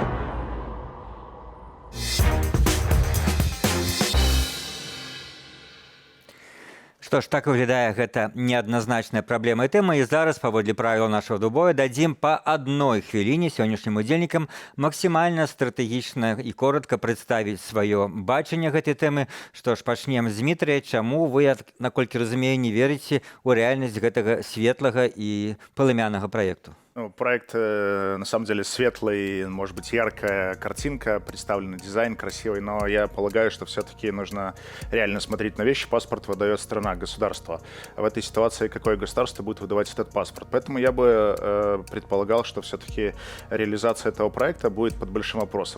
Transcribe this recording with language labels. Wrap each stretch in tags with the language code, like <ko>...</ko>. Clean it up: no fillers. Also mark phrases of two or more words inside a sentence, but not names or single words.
<be>Што ж, так выглядае гэта неадназначная праблема і тэма, і зараз, паводле правіла нашага дубоя, дадзім па адной хвіліне сённяшнім удзельнікам максімальна стратэгічна і коротка прадставіць сваё бачанне гэтай тэмы. Што ж, пачнем з Дмітрыя. Чаму вы, наколькі разумею, не верыце ў рэальнасць гэтага светлага і палымянага праекту? Ну,</be> <ru>проект, на самом деле, светлый, может быть, яркая картинка, представленный дизайн красивый, но я полагаю, что все-таки нужно реально смотреть на вещи. Паспорт выдает страна, государство. А в этой ситуации какое государство будет выдавать этот паспорт? Поэтому я бы предполагал, что все-таки реализация этого проекта будет под большим вопросом.</ru>